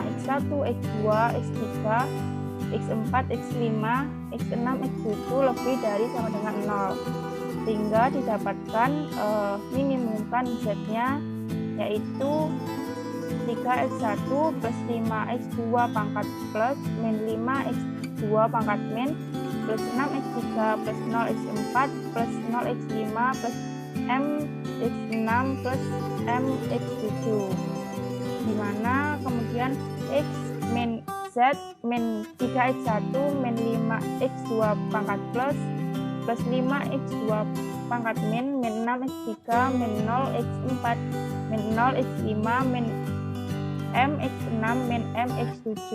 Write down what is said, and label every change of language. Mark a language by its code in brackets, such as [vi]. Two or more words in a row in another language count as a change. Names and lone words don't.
[id] x1, x2, x3, x4, x5, x6, x7 lebih dari sama dengan 0, sehingga didapatkan minimumkan Z-nya yaitu 3x1 plus 5x2 pangkat plus min 5x2 pangkat min plus 6x3 plus 0x4 plus 0x5 plus mx6 plus mx7, di mana kemudian x min Z min 3x1 min 5x2 pangkat plus 5x2 pangkat min 6x3 min 0x4 min 0x5 min mx6 min mx7.